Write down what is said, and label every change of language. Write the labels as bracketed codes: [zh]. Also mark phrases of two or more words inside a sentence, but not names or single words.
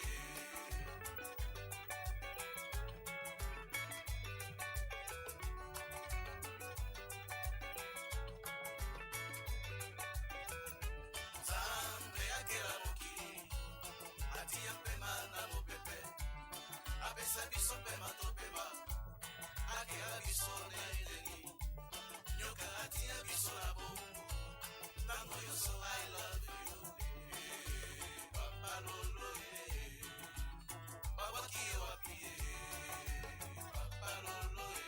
[ln] Nzambe akela mokili atia pema na mopepe apesa biso pema topema akela biso na eleli nyoka atia biso na bongo ntango nyonso [en] I love you [ln] Papa Lolo babwaki yo wapi Papa Lolo